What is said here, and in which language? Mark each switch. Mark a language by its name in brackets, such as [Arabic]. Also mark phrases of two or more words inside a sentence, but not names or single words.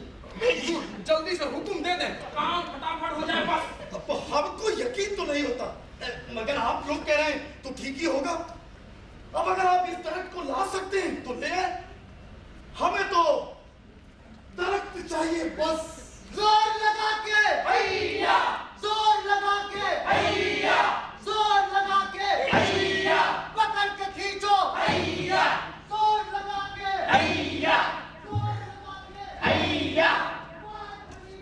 [Hindi] हुजूर, जल्दी से हुक्म दे दें, काम फटाफट हो जाए बस। अब हमको यकीन तो नहीं होता, मगर आप लोग कह रहे हैं तो ठीक ही होगा। अब अगर आप इस दरख्त को ला सकते हैं तो ले आए। हमें तो दरख्त चाहिए बस। जोर लगा के भैया, जोर लगा के भैया, जोर लगा के भैया, पकड़ के खींचो भैया, जोर लगा के भैया, जोर लगा के